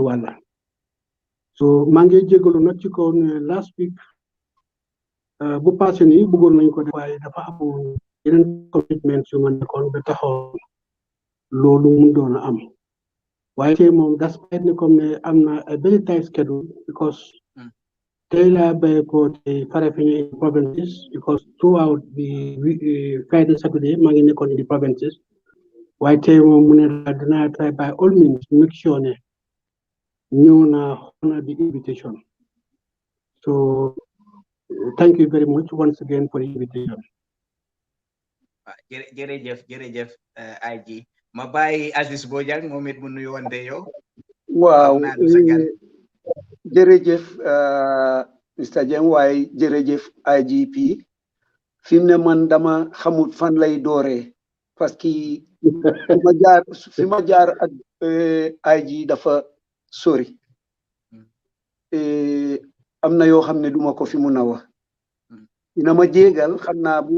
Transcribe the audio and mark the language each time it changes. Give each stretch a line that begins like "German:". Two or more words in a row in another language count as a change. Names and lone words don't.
Wolof: wàlla so maa ngi jégalu nag ci kaw ne
English: last week
Wolof: bu passé nii bëggoon nañ ko def waaye dafa amoon yeneen commitment yu ma nekkoon ba taxaw loolu mu doon a am waaye tey moom despite ne comme ne am na
English: a very tight schedule because
Wolof: tey laa béy ko te Farafenni
English: in provinces because throughout the Friday Saturday
Wolof: maa ngi nekkoon
English: in the provinces
Wolof: waaye tey moom mu ne la dinaa
English: try by all means make sure
Wolof: ne ñëw na
English: honor the invitation so thank you very much once again for the invitation.
Wolof: jërëjëf Aji ma bàyyi Aziz Bojang moom it mu nuyu wante yow. waaw jërëjëf Mr Jeng waaye jërëjëf IGP fi mu ne man dama xamut fan lay dooree
French: parce que
Wolof: fi ma jaar ak IG dafa sori am na yoo xam ne duma ko fi mun a wax dina ma jégal xam naa bu